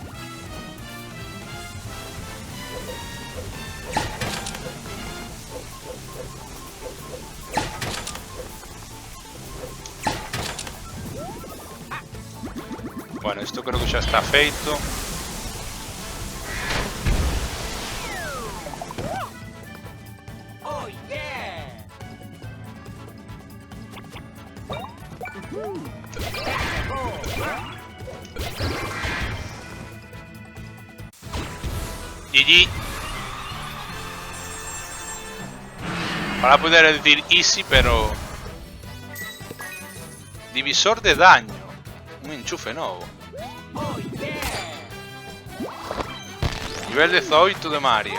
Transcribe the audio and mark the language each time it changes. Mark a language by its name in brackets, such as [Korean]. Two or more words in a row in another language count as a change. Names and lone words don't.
[Spanish] Bueno, esto creo que [Galician] xa está feito. [English] Oh yeah. GG. [Spanish] Para poder decir easy, pero... Divisor de daño. [Galician] Un enchufe novo. [English] Oh yeah. [Spanish] Nivel 18 de Mario.